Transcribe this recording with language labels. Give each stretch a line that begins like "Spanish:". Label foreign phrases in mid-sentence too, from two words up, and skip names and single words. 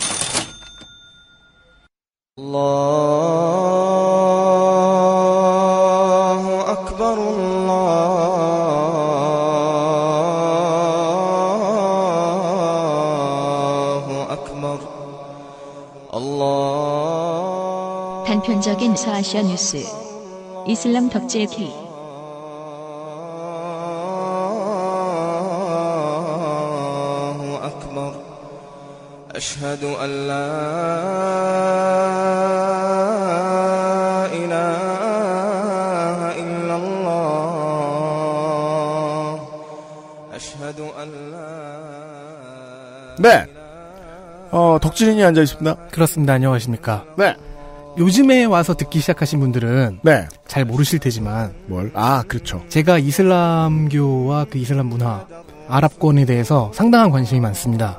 Arabic: الله أكبر الله أكبر.
Korean: 단편적인 서아시아 뉴스. 이슬람 덕질 K.
Arabic: أشهد أن لا إله إلا الله أشهد أن لا.
Korean: 네. 덕질인이 앉아 있습니다. 그렇습니다. 안녕하십니까. 네. 요즘에 와서 듣기 시작하신 분들은 네. 잘 모르실 테지만 뭘? 아, 그렇죠. 제가 이슬람교와 그 이슬람 문화, 아랍권에 대해서 상당한 관심이 많습니다.